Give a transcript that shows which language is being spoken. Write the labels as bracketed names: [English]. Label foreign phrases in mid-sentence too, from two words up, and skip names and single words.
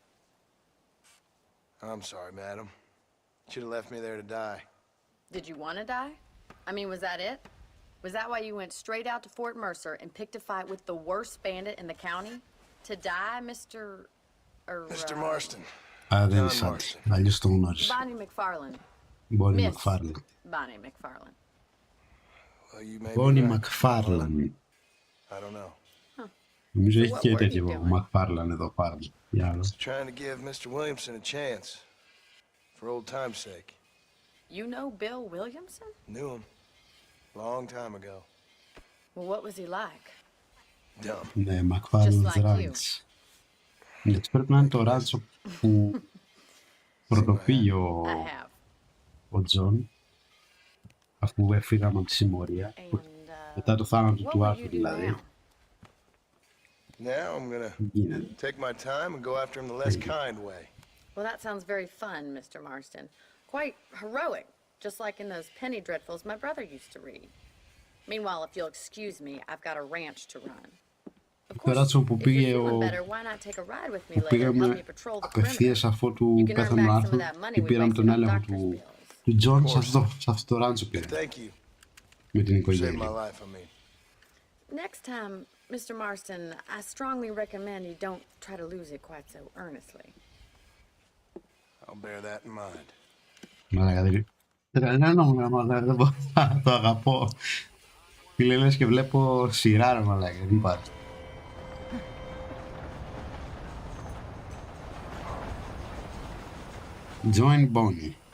[English] I'm sorry, madam. Should have left me there to die. Did you want to die? I mean, was that it? Was that why you went straight out to Fort Mercer and picked a fight with the worst bandit in the county? To die, Mr. Mr. Marston. [Greek] Α, δεν είναι John Σάντι. Marston. Αλλιώς το γνώρισα. Bonnie McFarland. Μπόνι Miss Μακφάρλαν. [English] Bonnie McFarland. Well, you may be [Greek] Μπόνι [English] right. [Greek] Μακφάρλαν. [English] I don't know. [Greek] Νομίζω [English] So [Greek] έχει [English] what [Greek] και [English] were you [Greek] τέτοιο [English] doing? [Greek] Μακφάρλαν εδώ πάνω. Για άλλο. [English] Trying to give Mr. Williamson a chance. For old time's sake. You know Bill Williamson? Knew him. Long time ago. Well, what was he like? Dumb. [Greek] Ναι, Μακφάρλαν [English] Just like you. Ranch. [Greek] Γιατί πρέπει να είναι το ράτσο που πρωτοπήγε [English] I have. [Greek] ο Τζον, αφού έφυγαμε από τη συμμορία, [English] And, [Greek] μετά το θάνατο [English] what [Greek] του [English] will [Greek] Άρθουρ [English] you do [Greek] δηλαδή. [English] now? Now I'm gonna [Greek] Γίνεται. [English] take my time and go after him the less kind way. Well, that sounds very fun, Mr. Marston. Quite heroic, just like in those penny dreadfuls my brother used to read. Meanwhile, if you'll excuse me, I've got a ranch to run. Of course, [Greek] ράτσο που [English] if you're [Greek] πήγε [English] feeling [Greek] ο... [English] better, why not take a ride with me [Greek] που [English] later and help [Greek] πήγαμε [English] me patrol the perimeter? [Greek] απευθείας αφού του [English] You can earn [Greek] πέθανε ο [English] back some of [Greek] Άρθουρ [English] that money [Greek] και [English] we [Greek] πήραμε τον [English] wasted on [Greek] έλεγχο [English] doctor's [Greek] του [English] bills. [Greek] Τζον σε αυτό το ράτσο πήρε, [English] Thank you. [Greek] με την [English] Saved my [Greek] οικογένεια. [English] life, I mean. Next time, Mr. Marston, I strongly recommend you don't try to lose it quite so earnestly. I'll bear that in mind. [Greek] Μαλάκα, δεν μπορώ, το αγαπώ. Φίλε, λες και βλέπω σειρά, ρε μαλάκα, δεν υπάρχει. [English] Join Bonnie.